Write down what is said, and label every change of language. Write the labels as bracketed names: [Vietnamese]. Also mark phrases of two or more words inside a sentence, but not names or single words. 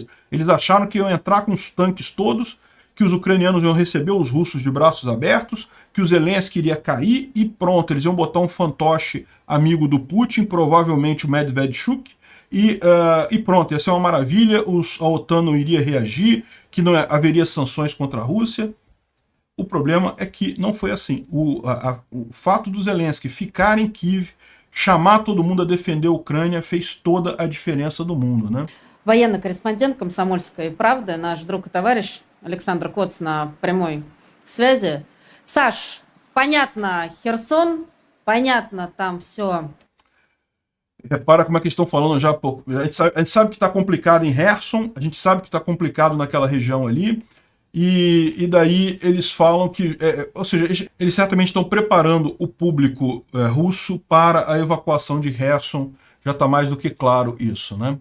[Portuguese] Eles acharam que iam entrar com os tanques todos, que os ucranianos iam receber os russos de braços abertos, que o Zelensky iria cair e pronto, eles iam botar um fantoche amigo do Putin, provavelmente o Medvedchuk, e pronto, ia ser uma maravilha, a OTAN não iria reagir, que não haveria sanções contra a Rússia. O problema é que não foi assim. O fato do Zelensky ficar em Kiev, chamar todo mundo a defender a Ucrânia, fez toda a diferença do mundo, né? [Russian] Военный корреспондент «Комсомольской правды», наш друг и товарищ Александр Коц на прямой связи. Саш, понятно Херсон, понятно там все. [Portuguese] Repara como é que estão falando já. A gente sabe que está complicado em Kherson, a gente sabe que está complicado naquela região ali. e daí eles falam que, ou seja, eles certamente estão preparando o público russo para a evacuação de Kherson, já está mais do que claro isso, né?